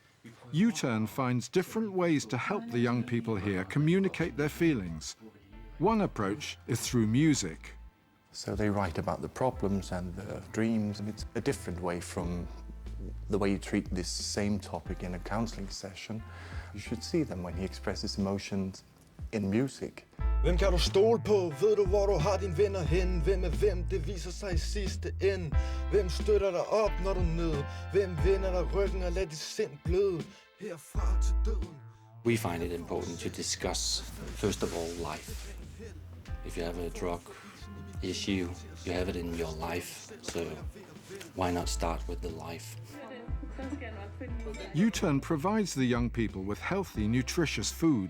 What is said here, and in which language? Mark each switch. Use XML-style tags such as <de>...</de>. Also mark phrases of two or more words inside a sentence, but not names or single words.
<en>U-Turn finds different ways to help the young people here communicate their feelings. One approach is through music. So they write about the problems and the dreams, and it's a different way from the way you treat this same topic in a counseling session. You should see them when he expresses emotions in music.</en> <da>Hvem kan du stole på? Ved du, hvor du har dine venner hen? Hvem er hvem? Det viser sig i sidste ende. Hvem støtter dig op, når du er nede? Hvem vender dig ryggen og lader dit sind bløde? Herfra til døden.</da> <en>We find it important to discuss, first of all, life. If you have a drug issue, you have it in your life, so why not start with the life? U-Turn provides the young people with healthy, nutritious food.</en>